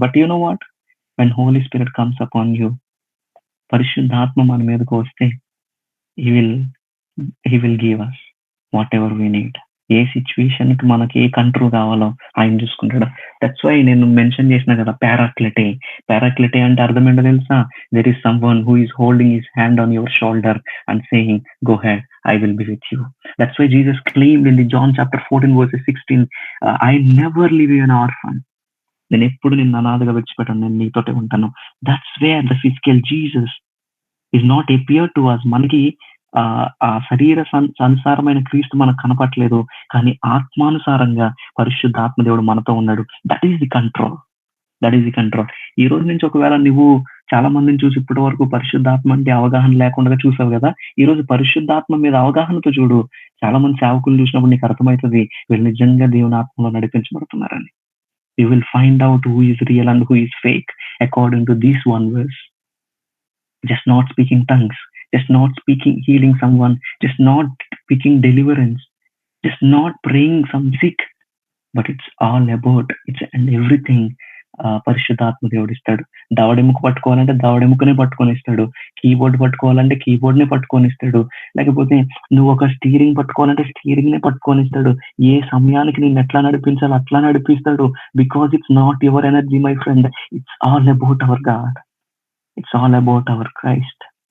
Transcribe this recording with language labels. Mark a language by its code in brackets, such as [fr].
[en] but you know what, when Holy Spirit comes upon you, [te] పరిశుద్ధాత్మ మన మీదకు వస్తే [en] he will give us whatever we need. [te] ఏ situation కి మనకి ఏ కంట్రోల్ కావాలో ఆయన చూసుకుంటాడు. [en] that's why [te] నేను మెన్షన్ చేసిన కదా, పారాక్లిటే అంటే అర్థం ఏంటో తెలుసా? [en] There is someone who is holding his hand on your shoulder and saying, go head, I will be with you. That's why Jesus claimed in the John chapter 14 verse 16, I never leave you an orphan. [te] నేను ఎప్పుడు నిన్ను అనాథగా విడిచిపెట్టాను, నేను నీతోటే ఉంటాను. [en] That's where the physical Jesus is not appear to us. [te] మనకి ఆ శరీర సంసారమైన క్రీస్తు మనకు కనపట్లేదు, కానీ ఆత్మానుసారంగా పరిశుద్ధాత్మ దేవుడు మనతో ఉన్నాడు. [en] That is the control. [te] ఈ రోజు నుంచి ఒకవేళ నువ్వు చాలా మందిని చూసి ఇప్పటి వరకు పరిశుద్ధాత్మ అంటే అవగాహన లేకుండా చూసావు కదా, ఈ రోజు పరిశుద్ధాత్మ మీద అవగాహనతో చూడు. చాలా మంది సేవకులు చూసినప్పుడు నీకు అర్థమవుతుంది వీళ్ళు నిజంగా దేవుని ఆత్మలో నడిపించబడుతున్నారని. [en] You will find out who is real and who is fake according to this one verse. Just not speaking tongues, just not speaking healing someone, just not speaking deliverance, just not praying some sick, but it's all about, it's and everything. [te] పరిశుద్ధాత్మ దేవుడు ఇస్తాడు. దవడెముక పట్టుకోవాలంటే దవడెముకనే పట్టుకొని ఇస్తాడు, keyboard పట్టుకోవాలంటే కీబోర్డ్నే పట్టుకొని ఇస్తాడు, లేకపోతే నువ్వు ఒక స్టీరింగ్ పట్టుకోవాలంటే స్టీరింగ్నే పట్టుకొని ఇస్తాడు. ఏ సమయానికి నేను ఎట్లా నడిపించాలో అట్లా నడిపిస్తాడు. [en] Because it's not your energy my friend, it's all about our God, it's all about our Christ.